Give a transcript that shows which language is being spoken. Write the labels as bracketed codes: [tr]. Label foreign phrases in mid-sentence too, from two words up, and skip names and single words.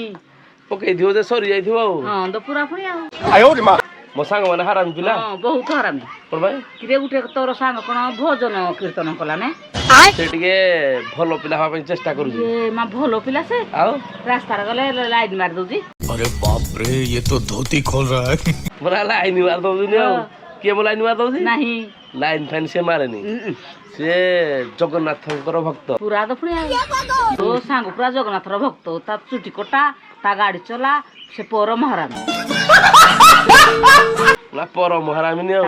[or] ପକେଇଥିବ ଯେ ସରି ଯାଇଥିବ ଆଉ ହଁ ତ ପୁରା ପୁଣି ଆଉ ମୋ ସାଙ୍ଗମାନେ ହାରାମି ପିଲା ହଁ ବହୁତ ହରାମି କଣ ପାଇଁ କିରେ ଗୋଟେ ତୋର ସାଙ୍ଗ କଣ ଭୋଜନ କୀର୍ତ୍ତନ କଲା ନା ସେ ଟିକେ ଭଲ ପିଲା ହବା ପାଇଁ ଚେଷ୍ଟା କରୁଛି ଏ ମା ଭଲ ପିଲା ସେ ଆଉ ରାସ୍ତାରେ ଗଲେ ଲାଇନ ମାରି ଦଉଛି [hi] अरे बाप रे ये तो धोती खोल रहा है [or] ମୋର ଲାଇନ ମାରି ଦଉଛନ୍ତି ଆଉ କିଏ ମୋ ଲାଇନ ମାରି ଦଉଛି ନାହିଁ ଲାଇନ ଫାଇନ ସେ ମାରେନି ସେ ଜଗନ୍ନାଥଙ୍କର ଭକ୍ତ ପୁରା ତ ପୁଣି ଆଉ ତୋ ସାଙ୍ଗ ପୁରା ଜଗନ୍ନାଥର ଭକ୍ତ ତା ଚୁଟି କଟା ତା ଗାଡି ଚଲା ସେ ପରମ ହରାମି ନା ପରମ ହାରାମିନି ଆଉ